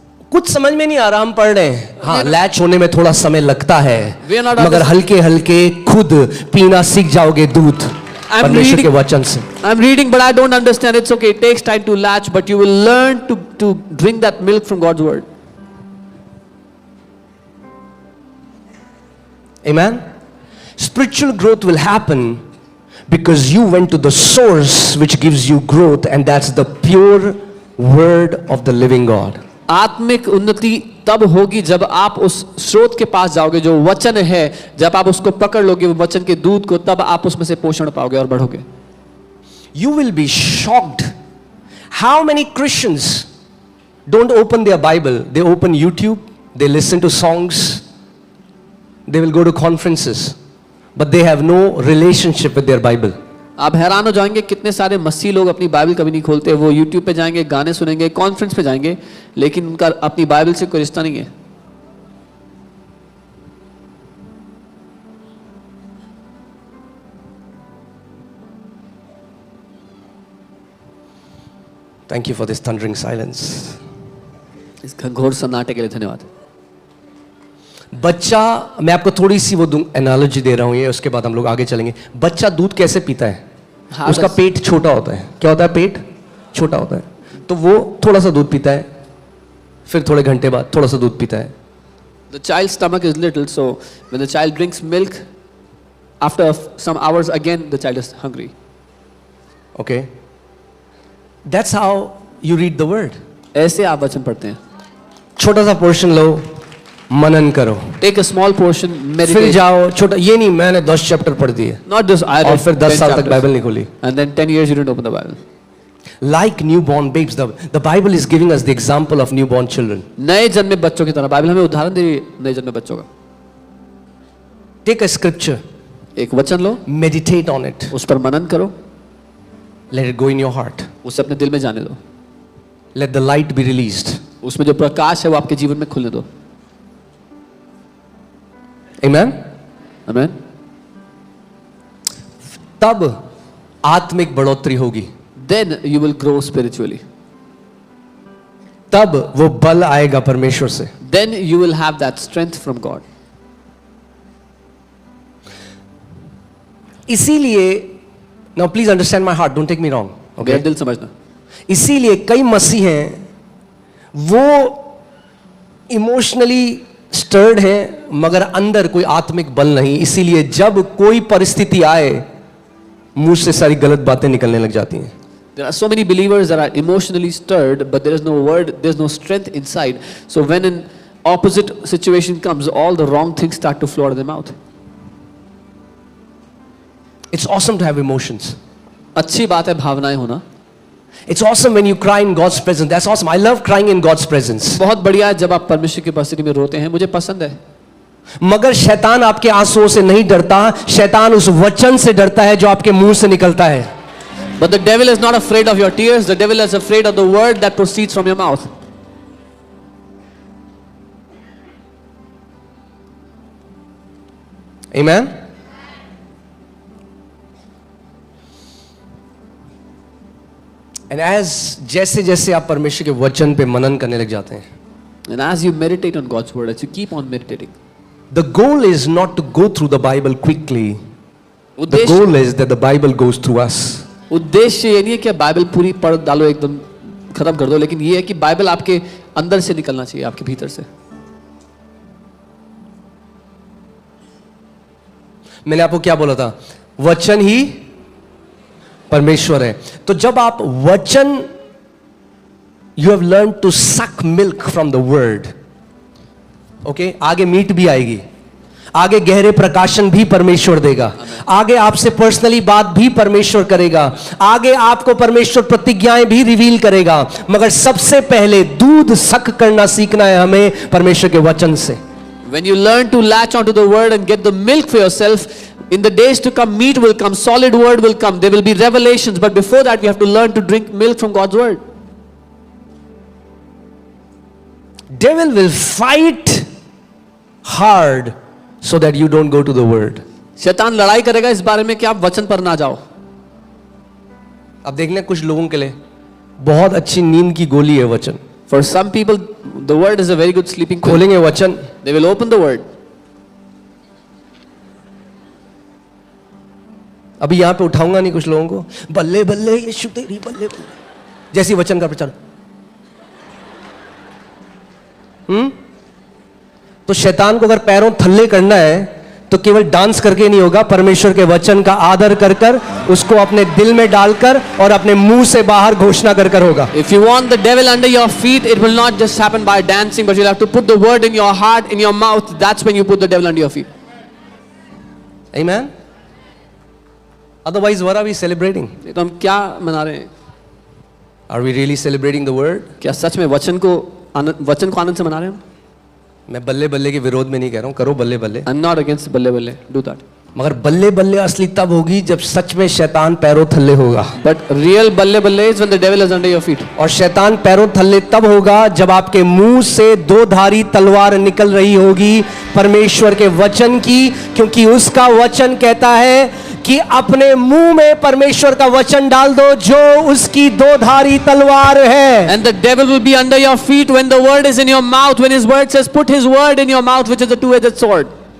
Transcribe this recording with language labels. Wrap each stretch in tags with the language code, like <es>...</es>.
<hi>कुछ समझ में नहीं आ रहा, हम पढ़ रहे हैं, हाँ लैच होने में थोड़ा समय लगता है,</hi> <en>We are not</en> <hi>मगर हल्के हल्के खुद पीना सीख जाओगे दूध परमेश्वर के वचन से।</hi> <en>I'm reading, but I don't understand. It's okay. It takes time to latch, but you will learn to drink that milk from God's word. Amen. Spiritual growth will happen because you went to the source which gives you growth, and that's the pure word of the living God.</en> <hi>आत्मिक उन्नति तब होगी जब आप उस स्रोत के पास जाओगे जो वचन है, जब आप उसको पकड़ लोगे वो वचन के दूध को, तब आप उसमें से पोषण पाओगे और बढ़ोगे।</hi> <en>You will be shocked how many Christians don't open their Bible. They open YouTube, they listen to songs, they will go to conferences, but they have no relationship with their Bible.</en> <hi>आप हैरान हो जाएंगे कितने सारे मसीह लोग अपनी Bible कभी नहीं खोलते। वो यूट्यूब पे जाएंगे, गाने सुनेंगे, कॉन्फ्रेंस पे जाएंगे, लेकिन उनका अपनी बाइबल से कोई रिश्ता नहीं है।</hi> <en>Thank you for this thundering silence.</en> <hi>इस घनघोर सन्नाटे के लिए धन्यवाद। बच्चा, मैं आपको थोड़ी सी वो एनालॉजी दे रहा हूं, ये उसके बाद हम लोग आगे चलेंगे। बच्चा दूध कैसे पीता है? उसका पेट छोटा होता है। क्या होता है? पेट छोटा होता है, तो वो थोड़ा सा दूध पीता है, फिर थोड़े घंटे बाद थोड़ा सा दूध पीता है।</hi> <en>The child's stomach is little, so when the child drinks milk, after some hours again the child is hungry. Okay. That's how you read the word.</en> <hi>ऐसे आप वचन पढ़ते हैं. छोटा सा पोर्शन लो, मनन करो,</hi> <en>Take a small portion,</en> <hi>फिर</hi> <en>meditate.</en> <hi>जाओ. छोटा ये नहीं मैंने 10 चैप्टर पढ़ दिए</hi> <en>Not just I</en> <hi>और</hi> <en>read</en> <hi>फिर 10 10 साल तक</hi> <en>chapters.</en> <hi>बाइबल नहीं खोली.</hi> <en>And then 10 years you didn't open the Bible. Like newborn babes, the Bible is giving us the example of newborn children.</en> <hi>नए जन्मे बच्चों की तरह बाइबल हमें उदाहरण दे रही है नए जन्मे बच्चों का.</hi> <en>Take a scripture,</en> <hi>एक वचन लो,</hi> <en>meditate on it,</en> <hi>उस पर मनन करो,</hi> <en>let it go in your heart,</en> <hi>उसे अपने दिल में जाने दो.</hi> <en>let the light be released.</en> <hi>उसमें जो प्रकाश है वो आपके जीवन में खुलने दो.</hi> <en>Amen.</en> <hi>आमेन. तब आत्मिक बढ़ोतरी होगी,</hi> <en>Then you will grow spiritually.</en> <hi>तब वो बल आएगा परमेश्वर से.</hi> <en>Then you will have that strength from God.</en> <hi>इसीलिए</hi> <en>now please understand my heart, don't take me wrong,</en> <hi>मेरा</hi> <en>okay?</en> <hi>दिल समझना. इसीलिए कई मसीह हैं वो</hi> <en>emotionally stirred</en> <hi>हैं मगर अंदर कोई आत्मिक बल नहीं, इसीलिए जब कोई परिस्थिति आए मुंह से सारी गलत बातें निकलने लग जाती हैं.</hi> <en>There are so many believers that are emotionally stirred, but there is no word, there is no strength inside. So when an opposite situation comes, all the wrong things start to flow out of their mouth. It's awesome to have emotions.</en> <hi>अच्छी बात है भावनाएं होना.</hi> <en>It's awesome when you cry in God's presence. That's awesome. I love crying in God's presence.</en> <hi>बहुत बढ़िया है जब आप परमेश्वर की उपस्थिति में रोते हैं, मुझे पसंद है. मगर शैतान आपके आंसुओं से नहीं डरता, शैतान उस वचन से डरता है जो आपके मुंह से निकलता है.</hi> <en>But the devil is not afraid of your tears, the devil is afraid of the word that proceeds from your mouth. Amen. And as</en> <hi>जैसे जैसे आप परमेश्वर के वचन पे मनन करने लग जाते हैं,</hi> <en>And as you meditate on God's word, as you keep on meditating, the goal is not to go through the Bible quickly. The</en> <hi>उद्देश्य</hi> <en>goal is that the Bible goes through us.</en> <hi>उद्देश्य ये नहीं है कि Bible पूरी पढ़ डालो एकदम खत्म कर दो, लेकिन ये है कि बाइबल आपके अंदर से निकलना चाहिए, आपके भीतर से. मैंने आपको क्या बोला था? वचन ही परमेश्वर है. तो जब आप वचन,</hi> <en>You have learn to suck milk from the word.</en> <hi>Okay, आगे मीट भी आएगी, आगे गहरे प्रकाशन भी परमेश्वर देगा, आगे आपसे पर्सनली बात भी परमेश्वर करेगा, आगे आपको परमेश्वर प्रतिज्ञाएं भी रिवील करेगा. मगर सबसे पहले दूध सक करना सीखना है हमें परमेश्वर के वचन से.</hi> <en>When you learn to latch onto the word and get the milk for yourself, in the days to come, meat will come, solid word will come, there will be revelations, but before that, we have to learn to drink milk from God's word. Devil will fight hard so that you don't go to the word.</en> <hi>शैतान लड़ाई करेगा इस बारे में कि आप वचन पर ना जाओ. अब देख लें कुछ लोगों के लिए बहुत अच्छी नींद की गोली है वचन.</hi> <en>For some people, the word is a very good sleeping pill.</en> <hi>खोलेंगे वचन,</hi> <en>They will open the word.</en> <hi>अभी यहां पे उठाऊंगा नहीं कुछ लोगों को, बल्ले बल्ले यीशु तेरी बल्ले बल्ले, जैसी वचन का प्रचार. तो शैतान को अगर पैरों थल्ले करना है तो केवल डांस करके नहीं होगा, परमेश्वर के वचन का आदर कर कर उसको अपने दिल में डालकर और अपने मुंह से बाहर घोषणा कर कर होगा.</hi> <en>If you want the devil under your feet, it will not just happen by dancing, but you'll have to put the word in your heart, in your mouth. That's when you put the devil under your feet. Amen. Otherwise, what are we celebrating?</en> <hi>नहीं तो हम क्या मना रहे हैं?</hi> <en>Are we really celebrating the word?</en> <hi>क्या सच में वचन को आनंद से मना रहे हैं हम? मैं बल्ले बल्ले के विरोध में नहीं कह रहा हूं, करो बल्ले बल्ले.</hi> <en>I'm not against बल्ले बल्ले. Do that.</en> <hi>मगर बल्ले बल्ले असली तब होगी जब सच में शैतान पैरों थल्ले होगा.</hi> <en>But real बल्ले बल्ले is when the devil is under your feet.</en> <hi>और शैतान पैरों थल्ले तब होगा जब आपके मुंह से दो धारी तलवार निकल रही होगी परमेश्वर के वचन की, क्योंकि उसका वचन कहता है कि अपने मुंह में परमेश्वर का वचन डाल दो जो उसकी दो धारी तलवार है.</hi> <en>And the devil will be under your feet when the word is in your mouth. When his word says, put his word in your mouth, which is a two-edged sword.</en>